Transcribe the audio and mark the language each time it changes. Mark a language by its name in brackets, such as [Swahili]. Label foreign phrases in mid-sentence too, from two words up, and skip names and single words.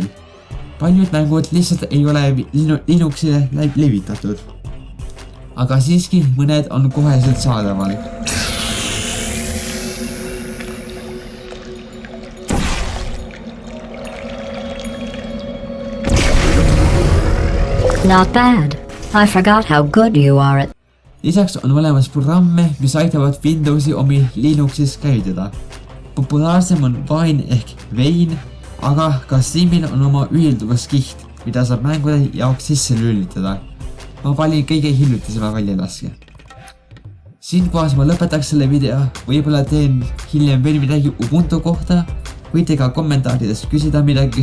[Estonian] Paljud mängud lihtsalt ei ole Linuxile levitatud. Aga siiski mõned on koheselt saadaval. [English] Not bad. I forgot how good you are at. [Estonian] Lisaks on olemas programme, mis aitavad Windowsi omi Linuxis käivitada. Populaarsem on Wine ehk Vein, aga ka Steamil on oma ühilduvas kiht, mida saab mängude jaoks sisse lülitada. Ma valin kõige hiljutisema väljalaske. Siinkohas ma lõpetaks selle video, võib-olla teen hiljem veel midagi Ubuntu kohta, võite ka kommentaarides küsida midagi.